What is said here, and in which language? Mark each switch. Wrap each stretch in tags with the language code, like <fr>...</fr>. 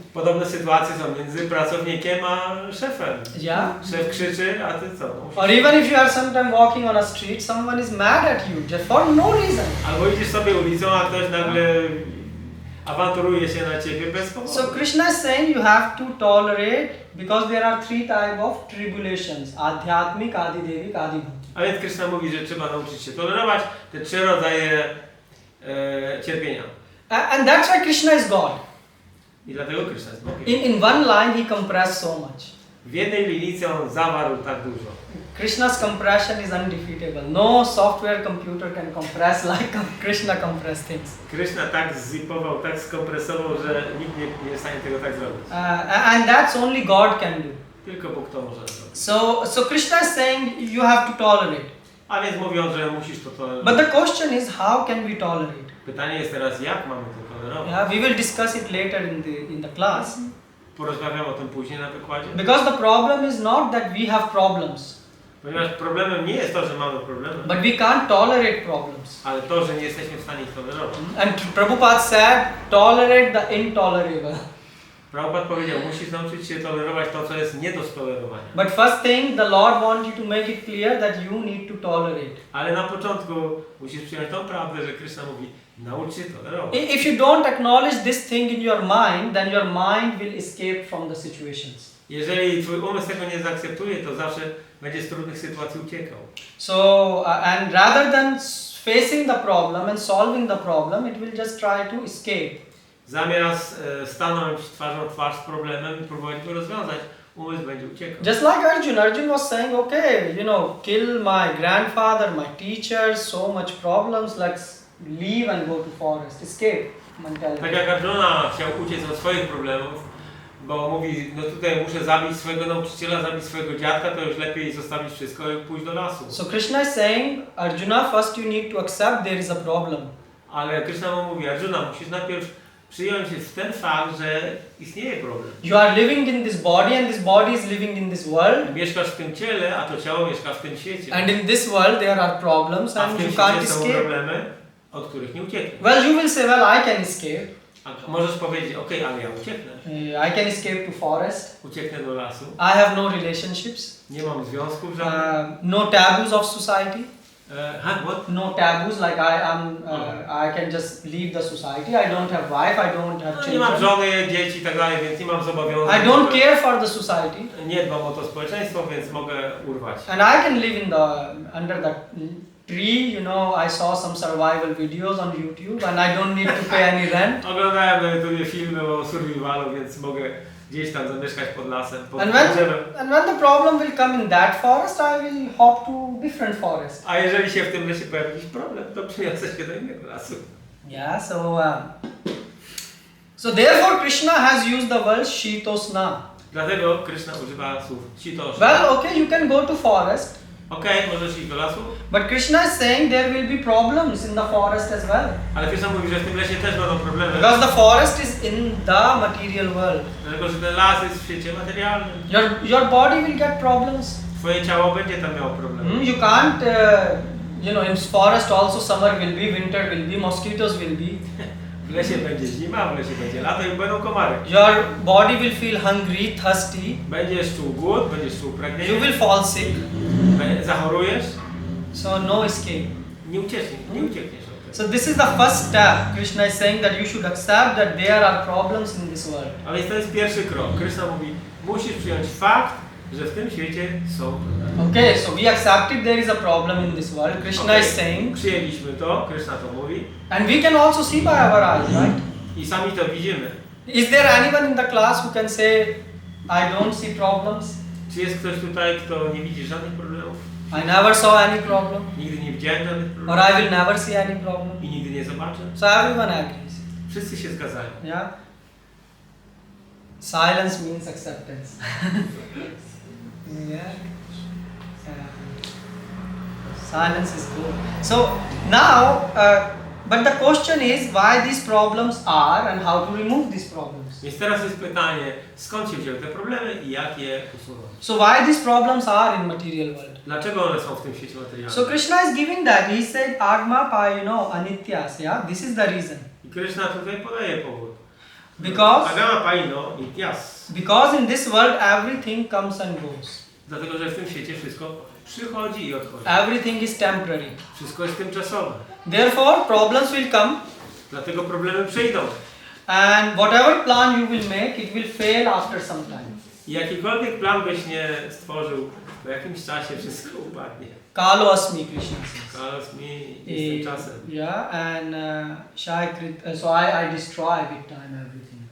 <pl>Podobne sytuacje są między pracownikiem a szefem.</pl> <en>Yeah.</en> <pl>Szef krzyczy, a ty co? No,</pl> <en>Or even if you are sometimes walking on a street, someone is mad at you just for no reason.</en> <pl>albo idziesz sobie ulicą, a ktoś nagle awanturuje się na ciebie bez powodu.</pl> <en>So Krishna is saying you have to tolerate because there are 3 types of tribulations: adhyatmik, adidevik, adibhautik.</en> <pl>A więc Krishna mówi, że trzeba nauczyć się tolerować te 3 rodzaje cierpienia.</pl> <en>And that's why Krishna is God.</en> <pl>I dlatego Krishna jest Bogiem.</pl> <en>In one line he compressed so much.</en> <pl>W jednej linijce on zawarł tak dużo.</pl> <en>Krishna's compression is undefeatable. No software computer can compress like Krishna compressed things.</en> <pl>Krishna tak zzipował, tak skompresował, że nikt nie jest w stanie tego tak zrobić.</pl> <en>And that's only God can do.</en> <pl>Tylko Bóg to może zrobić.</pl> <en>So Krishna is saying you have to tolerate.</en> <pl>A więc mówią, że musisz to tolerować.</pl> <en>But the question is how can we tolerate?</en> <pl>Pytanie jest teraz, jak mamy to tolerować?</pl> <en>Yeah, we will discuss it later in the class.</en> <pl>Porozmawiamy o tym później na wykładzie.</pl> <en>Because the problem is not that we have problems.</en> <pl>Ponieważ problemem nie jest to, że mamy problemy,</pl> <en>But we can't tolerate problems.</en> <pl>ale to, że nie jesteśmy w stanie ich tolerować.</pl> <en>And Prabhupada said, tolerate the intolerable.</en> <pl>Prabhupada powiedział, musisz nauczyć się tolerować to, co jest nie do stolerowania.</pl> <en>But first thing, the Lord wants you to make it clear that you need to tolerate.</en> <pl>Ale na początku musisz przyjąć tą prawdę, że Krishna mówi, naucz się tolerować.</pl> <en>If you don't acknowledge this thing in your mind, then your mind will escape from the situations.</en> <pl>Jeżeli twój umysł tego nie zaakceptuje, to zawsze będzie z trudnych sytuacji uciekał.</pl> <en>So, and rather than facing the problem and solving the problem, it will just try to escape.</en> <pl>Zamiast stanąć twarzą w twarz z problemem i próbować go rozwiązać, umysł będzie uciekał.</pl> <en>Just like Arjun was saying, okay, kill my grandfather, my teacher, so much problems, let's leave and go to forest, escape mentality.</en> <pl>Tak jak Arjuna chciał uciec od swoich problemów, bo mówi, no tutaj muszę zabić swojego nauczyciela, zabić swojego dziadka, to już lepiej zostawić wszystko i pójść do lasu.</pl> <en>So Krishna is saying, Arjuna, first you need to accept there is a problem.</en> <pl>Ale Krishna mu mówi, Arjuna, musisz najpierw przyjąć ten fakt, że istnieje problem.</pl> <en>You are living in this body and this body is living in this world.</en> <pl>Mieszkasz w tym ciele, a to ciało mieszka w tym świecie.</pl> <en>And in this world there are problems</en> <pl>A w</pl> <en>you can't</en> <pl>świecie są</pl> <en>escape.</en> <pl>problemy, od których nie uciekniesz.</pl> <en>Well, you will say, well, I can escape.</en> <pl>A możesz powiedzieć, okej, ale ja ucieknę.</pl> <en>I can escape to forest.</en> <pl>Ucieknę do lasu.</pl> <en>I have no relationships.</en> <pl>Nie mam związków żadnych.</pl> <en>No taboos of society. What? No taboos, like I can just leave the society. I don't have wife, I don't have</en> <pl>No, nie mam</pl> <en>children.</en> <pl>żony, dzieci i tak dalej, więc nie mam zobowiązań.</pl> <en>I don't care for the society.</en> <pl>Nie dbam o to społeczeństwo, więc mogę urwać.</pl> <en>And I can live in under the tree, I saw some survival videos on YouTube and I don't need to pay any rent.</en> <pl>Oglądałem na YouTubie filmy o survivalu, więc mogę gdzieś tam zamieszkać pod lasem, pod</pl> <en>And</en> <pl>drzewem.</pl> <en>when the problem will come in that forest, I will hop to different forest.</en> <pl>A jeżeli się w tym lesie pojawi jakiś problem, to przyniosę się do innego lasu.</pl> <en>Yeah, so therefore Krishna has used the word Shitosna.</en> <pl>Dlatego Krishna używa słów shitosha.</pl> <en>Well, okay, you can go to forest.</en> <pl>Okej, możesz iść do lasu,</pl> <en>But Krishna is saying there will be problems in the forest as well.</en> <pl>ale Krishna mówi, że w tym lesie też będą problemy.</pl> <en>Because the forest is in the material world.</en> <pl>Dlatego, że ten las jest w świecie materialnym.</pl> <en>Your body will get problems.</en> <pl>Twoje ciało będzie tam miało problemy.</pl> <en>You can't, in forest also summer will be, winter will be, mosquitoes will be.</en> <pl>W lesie będzie zima, w lesie będzie lato i będą komary.</pl> <en>Your body will feel hungry, thirsty.</en> <pl>Będziesz czuł głód, będziesz czuł pragnienie.</pl> <en>You will fall sick.</en> <pl>Zachorujesz.</pl> <en>So no escape.</en> <pl>Nie uciekniesz od tego.</pl> <en>So this is the first step. Krishna is saying that you should accept that there are problems in this world.</en> <pl>A więc to jest pierwszy krok. Krishna mówi, musisz przyjąć fakt, że w tym świecie są problemy.</pl> <en>Okay, so we accepted there is a problem in this world. Krishna is saying.</en> <pl>Przyjęliśmy to, Krishna to mówi.</pl> <en>And we can also see by our eyes, right?</en> <pl>I sami to widzimy.</pl> <en>Is there anyone in the class who can say, I don't see problems?</en> <pl>Czy jest ktoś tutaj, kto nie widzi żadnych problemów?</pl> <en>I never saw any problem.</en> <pl>Nigdy nie widziałem żadnych</pl> <en>Or</en> <pl>problemów.</pl> <en>I will never see any problem.</en> <pl>I nigdy nie zobaczę.</pl> <en>So everyone agrees.</en> <pl>Wszyscy się zgadzają.</pl> <en>Yeah? Silence means acceptance. Yeah. Silence is good. So now, but the question is why these problems are and how to remove these problems.</en> <pl>Więc teraz jest pytanie, skąd się wzięły te problemy i jak je usunąć?</pl> <en>So why these problems are in material world?</en> <pl>Dlaczego one są w tym świecie materialnym?</pl> <en>So Krishna is giving that. He said</en> <sa>agma pa anityas.</sa> <en>Yeah, this is the reason.</en> <pl>I Krishna tutaj podaje powód.</pl> <en>Because</en> <sa>Agama paino ityas.</sa> <en>in this world everything comes and goes.</en> <pl>Dlatego, że w tym świecie wszystko przychodzi i odchodzi.</pl> <en>Everything is temporary.</en> <pl>Wszystko jest tymczasowe.</pl> <en>Therefore problems will come.</en> <pl>Dlatego problemy przyjdą.</pl> <en>And whatever plan you will make, it will fail after some time.</en> <pl>I jakikolwiek plan byś nie stworzył, po jakimś czasie wszystko upadnie.</pl> <sa>Kalo asmi,</sa> <en>Krishna says.</en> <pl>Kalos mi jest tym czasem.</pl> <en>Yeah, and so I destroy big time everything.</en>